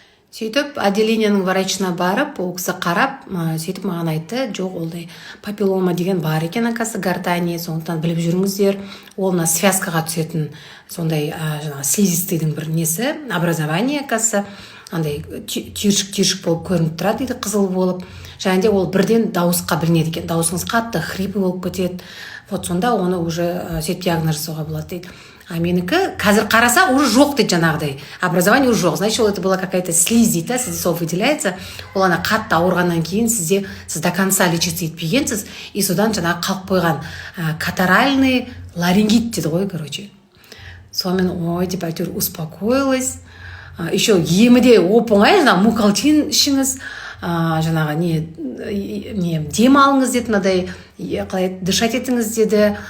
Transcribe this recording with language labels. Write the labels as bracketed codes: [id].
[kk] Сөйтіп отделениенің врачына барып, ол кісі қарап, сөйтіп маған айтты, жоқ, олдай папиллома деген бар екен, [ru] оказывается, гортани, [kk] сондықтан біліп жүріңіздер, ол мына связкаға түсетін сондай слизистыйдың бір несі, образование, оказывается, андай түйіршік болып көрініп тұрады дейді, қызыл болып. Және де ол бірден дауысқа білінеді екен. Дауысыңыз қатты хрипы болып кетеді. Вот сонда оны уже сөйтіп диагноз жасауға болады дейді. Менікі қазір қараса уже жоқ дейді жаңағыдай. [ru] Образование уже жоқ. Значит, это была какая-то слизь [kk] дейді, сізде сол [ru] выделяется. [kk] Ол ана қатты ауырғаннан кейін сіз [ru] до конца лечиться [kk] етпегенсіз, и содан жаңағы қалып қойған катаральный ларингит дейді ғой, Сонымен ой деп әйтеуір успокоилась. Еще емі де оп-оңай, мукалтин ішіңіз, жаңағы не дем алыңыз деді, мынадай қалай дышать етіңіз деді.